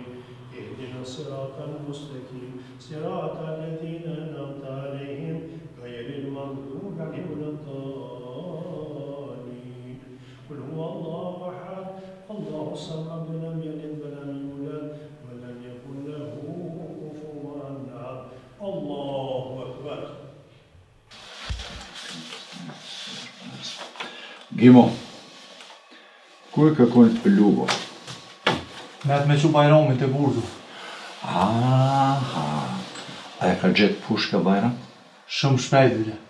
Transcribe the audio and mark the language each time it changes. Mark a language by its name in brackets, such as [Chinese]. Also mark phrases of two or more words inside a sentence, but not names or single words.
[Arabic] اهدنا الصراط المستقيم صراط الذين أنعمت عليهم غير المغضوب عليهم ولا الضالين. قل هو الله أحد الله الصمد. لم يلد ولم يولد ولم يكن له كفوا أحد. الله أكبر. [Albanian] Gimo, ku e kërkon lugo? Me atë me që Bajramin të burdu. Aha, a e ka gjetë pushka Bajram? Shumë shpejt, bile.